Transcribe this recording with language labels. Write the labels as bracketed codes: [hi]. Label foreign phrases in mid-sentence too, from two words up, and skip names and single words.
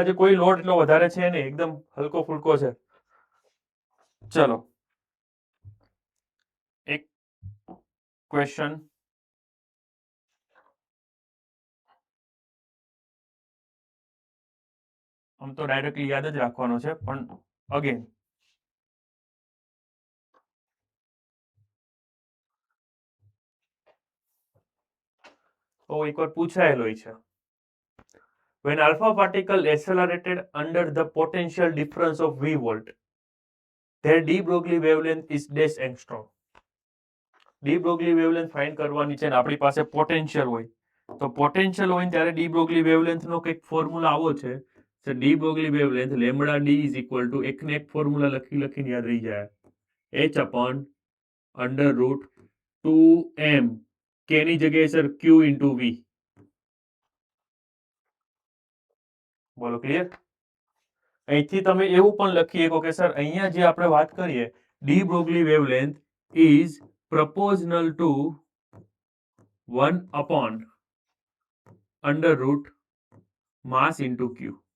[gu] આજે કોઈ લોડ એટલો વધારે છે નહીં, એકદમ હલકો ફુલકો છે. ચલો એક ક્વેશ્ચન આમ તો ડાયરેક્ટલી યાદ જ રાખવાનો છે, પણ અગેન તો એકવાર પૂછાયેલો છે. [en] When alpha particle accelerated under the potential difference of v volt, their de Broglie wavelength is dash angstrom. de Broglie wavelength find [gu] કરવાની છે ને આપણી પાસે પોટેન્શિયલ હોય, તો પોટેન્શિયલ હોય ત્યારે [en] de Broglie wavelength [gu] નો કંઈક ફોર્મ્યુલા આવો છે. તો [en] de Broglie wavelength [gu] લેમ્ડા d [en] is equal to [gu] એકને એક ફોર્મ્યુલા લખીને યાદ રહી જાય, [en] h upon under root 2m k [gu] ની જગ્યાએ સર [en] q into v. [gu] બોલો ક્લિયર? અહીંથી તમે એવું પણ લખી શકો કે સર અહીંયા જે આપણે વાત કરીએ [en] de Broglie wavelength is proportional to 1 upon under root mass into q.